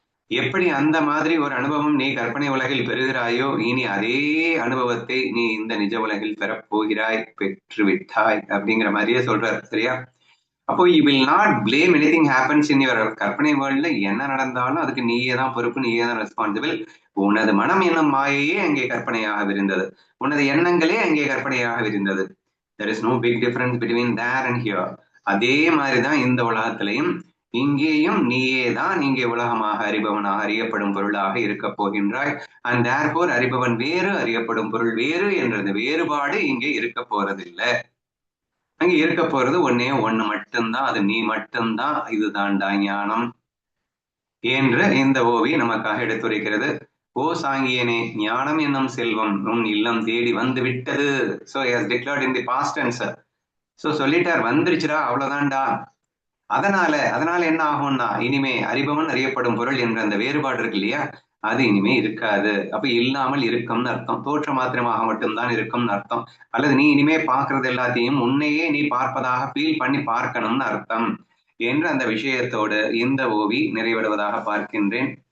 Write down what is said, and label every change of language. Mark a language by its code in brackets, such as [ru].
[ta] எப்படி அந்த மாதிரி ஒரு அனுபவம் நீ கற்பனை உலகில் பெறுகிறாயோ, இனி அதே அனுபவத்தை நீ இந்த நிஜ உலகில் பெறப்போகிறாய், பெற்று விட்டாய் அப்படிங்கிற மாதிரியே சொல்றாரு. சரியா? [en] அப்போ you will not blame anything happens in your [ta] கற்பனை [en] வேர்ல்ட்ல. [ta] என்ன நடந்தாலும் அதுக்கு நீயே தான் பொறுப்பு, நீயே தான் ரெஸ்பான்சிபிள். உனது மனம் என்னும் மாயையே அங்கே கற்பனையாக விரிந்தது, உனது எண்ணங்களே அங்கே கற்பனையாக விரிந்தது. [en] There is no big difference between there and here. [ta] அதே மாதிரிதான் இந்த உலகத்திலையும் இங்கேயும் நீயே தான் இங்கே உலகமாக அறிபவனாக அறியப்படும் பொருளாக இருக்க போகின்றாய். [en] and therefore [ta] அறிபவன் வேறு, அறியப்படும் பொருள் வேறு என்றது வேறுபாடு இங்கே இருக்க போறதில்லை. அங்க இருக்க போறது ஒன்னே ஒண்ணு மட்டும்தான், அது நீ மட்டும்தான். இதுதான்டா ஞானம் என்று இந்த ஓவி நமக்காக எடுத்துரைக்கிறது. ஓ சாங்கியனே, ஞானம் என்னும் செல்வம் உன் இல்லம் தேடி வந்து விட்டது. [en] So has declared in the past tense. [ta] So சொல்லிட்டார், வந்துருச்சுடா, அவ்வளவுதான்டா. அதனால என்ன ஆகும்னா, இனிமே அறிபவன் அறியப்படும் பொருள் என்ற அந்த வேறுபாடு இருக்கு இல்லையா, அது இனிமே இருக்காது. அப்ப இல்லாமல் இருக்கும்னு அர்த்தம். தோற்ற மாத்திரமாக மட்டும்தான் இருக்கும்னு அர்த்தம். அல்லது நீ இனிமே பார்க்கறது எல்லாத்தையும் உன்னையே நீ பார்ப்பதாக ஃபீல் பண்ணி பார்க்கணும்னு அர்த்தம் என்று அந்த விஷயத்தோடு இந்த ஓவி நிறைவடைவதாக பார்க்கின்றேன்.